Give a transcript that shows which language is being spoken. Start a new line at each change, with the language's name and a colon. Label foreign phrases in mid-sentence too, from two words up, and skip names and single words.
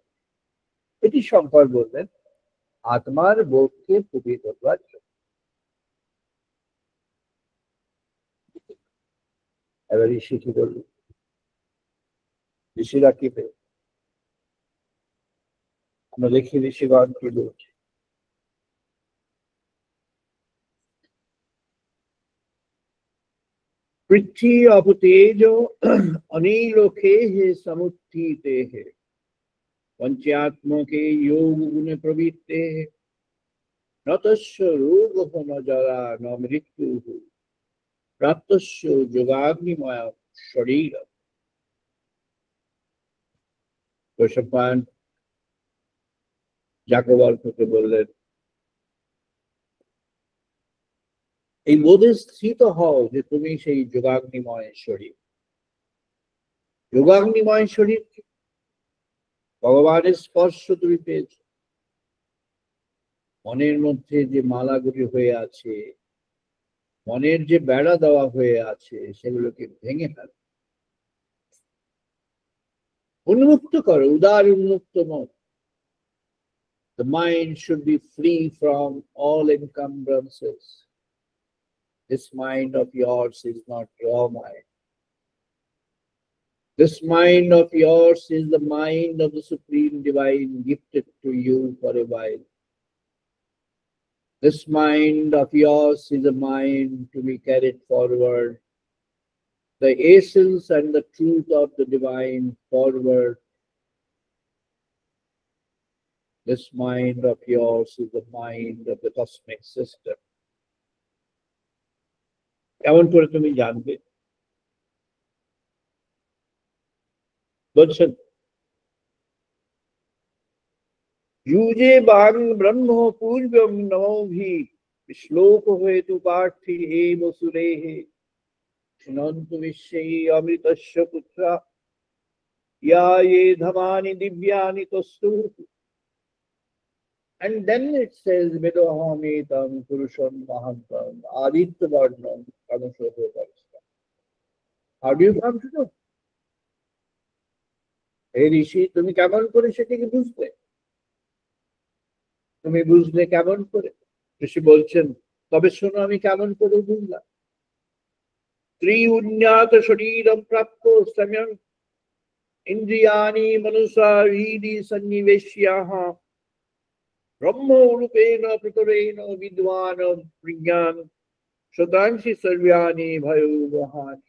Bangla: এটি শঙ্কর বললেন আত্মার বোধকে ফুটিয়ে তোলবার জন্য। এবার ঋষি কি বলল? ঋষিরা কি পেল? আমরা দেখি ঋষিগণ কি বলছে।
Sanskrit: पृथ्वी अपतेजो अनिलोके हे समुत्थिते है पंचात्मा के योग गुण प्रवृत्ते है न तस्य रोग न जरा न मृत्यु प्राप्तस्य योगाग्निमय शरीर।
Bangla: गोस्वामी যাজ্ঞবল্ক্যকে বললেন এই বোধে স্থিত হও যে তুমি সেই যোগাগ্নিময় শরীর। যোগাগ্নিময় শরীর ভগবানের স্পর্শ তুমি পেয়েছ। মনের মধ্যে যে মালাগুলি হয়ে আছে, মনের যে বেড়া দেওয়া হয়ে আছে, সেগুলোকে ভেঙে ফেল, উন্মুক্ত করো, উদার উন্মুক্ত মন।
English: The mind should be free from all encumbrances. This mind of yours is not your mind. This mind of yours is the mind of the Supreme Divine gifted to you for a while. This mind of yours is a mind to be carried forward, the essence and the truth of the Divine forward. This mind of yours is the mind of the cosmic system.
Bangla: কেমন করে তুমি জানবে?
Sanskrit: বলছেন युजे बांग ब्रह्म पूर्वम नमोभि श्लोक हेतु पार्थी एव सुरेः শৃণন্তু বিশ্বেই অমৃতস্য পুত্রা ইয়া ye ধামানি দিব্যানি তস্তু।
English: And then it says,
Sanskrit: Vedohamitam Purusham Mahantam Aditya Varnam Kamashohoparista.
English: How do you come to know?
Bangla: হে ঋষি, তুমি কেমন করে সেটাকে বুঝলে? তুমি বুঝলে কেমন করে? ঋষি বলছেন, তবে শোনো আমি কেমন করে বুঝলাম।
Sanskrit: ত্রিউন্যাত শরীরম প্রাপ্ত সম্যং ইন্দ্রিয়াণি মনসা হৃদি সন্নিবেশ্যাহ ব্রহ্মরূপেণ প্রতরেণ বিদ্বান প্রজ্ঞান শতাংশি সর্বাণি ভয়োবহানি।